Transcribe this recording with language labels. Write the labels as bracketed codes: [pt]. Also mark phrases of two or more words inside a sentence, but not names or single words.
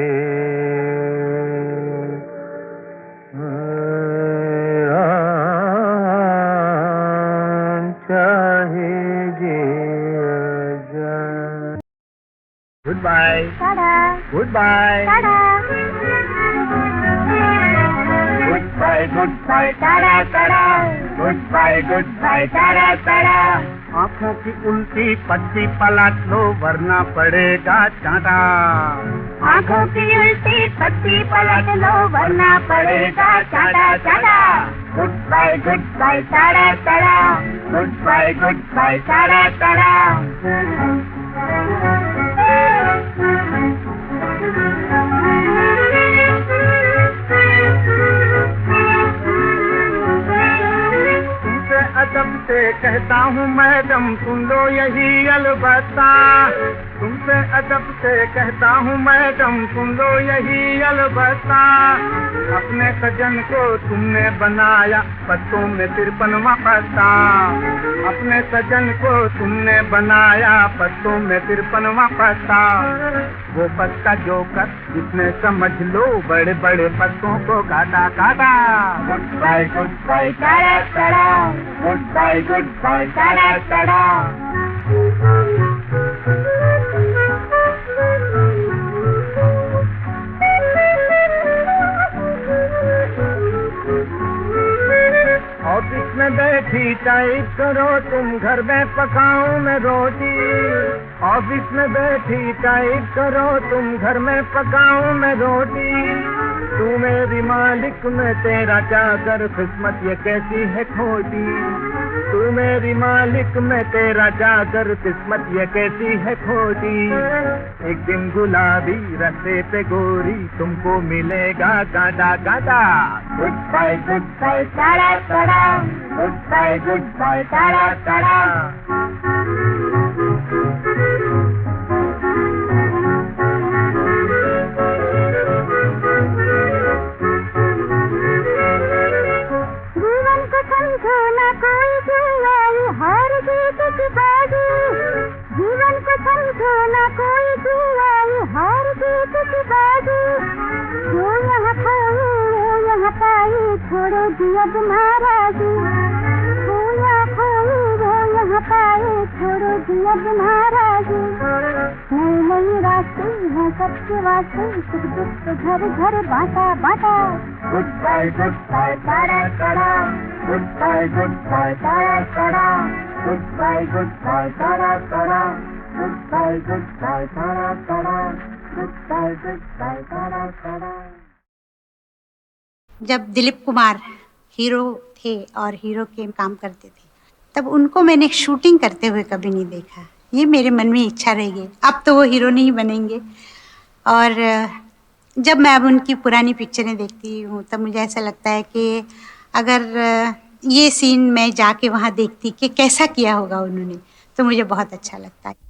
[en] Goodbye. Ta-da. Goodbye. Ta-da. Goodbye, goodbye, ta-da, ta-da. Goodbye, goodbye, ta-da, ta-da. [hi] आँखों की उल्टी पट्टी पलट लो वरना पड़ेगा चाटा। आँखों की उल्टी पट्टी पलट लो वरना पड़ेगा चाटा चाटा। [en] Goodbye, goodbye, ta-da, ta-da. Goodbye, goodbye, ta-da, ta-da. [hi] अदब से कहता हूँ मैडम सुन लो यही अलबत्ता। तुमसे अदब से कहता हूँ मैडम सुन लो यही अलबत्ता। अपने सजन को तुमने बनाया पत्तों में 53वां पत्ता। अपने सजन को तुमने बनाया पत्तों में 53वां पत्ता। वो पत्ता जो कर जिसने समझ लो बड़े बड़े पत्तों को काटा काटा। [en] Goodbye, goodbye, ta-da, ta-da. Goodbye, goodbye, ta-da, ta-da. [hi] ऑफिस में बैठी टाइप करो तुम घर में पकाऊं मैं रोटी। ऑफिस में बैठी टाइप करो तुम घर में पकाऊं मैं रोटी। तू मेरी मालिक मैं तेरा चाकर किस्मत ये कैसी है खोटी। तू मेरी मालिक मैं तेरा चाकर किस्मत ये कैसी है खोटी। एक दिन गुलाबी रास्ते पे गोरी तुमको मिलेगा काटा काटा। [en] Goodbye, goodbye, ta-da, ta-da. Goodbye, goodbye, ta-da, ta-da. [hi] जीवन को समझो ना कोई जुआई हार जीत की बाजी। जीवन को समझो ना कोई जुआई हार जीत की बाजी। जो यहाँ खाई वो यहाँ पाई छोड़ेगी अब नाराजी। वो यहाँ खाई वो यहाँ पाई छोड़ेगी अब नाराजी। नई नई रास्ते हैं सबके वास्ते सुख दुख घर घर बांटा बांटा। [en] Goodbye, goodbye, ta-da, ta-da. Goodbye, goodbye, ta-da, ta-da. Goodbye, goodbye, ta-da, ta-da. Goodbye, goodbye, ta-da, ta-da. Goodbye, goodbye, ta-da, ta-da. [hi] जब दिलीप कुमार हीरो थे और हीरो के काम करते थे तब उनको मैंने शूटिंग करते हुए कभी नहीं देखा। ये मेरे मन में इच्छा रह गई। अब तो वो हीरो नहीं बनेंगे। और जब मैं अब उनकी पुरानी पिक्चरें देखती हूँ तब मुझे ऐसा लगता है कि अगर ये सीन मैं जाके वहाँ देखती कि कैसा किया होगा उन्होंने तो मुझे बहुत अच्छा लगता है।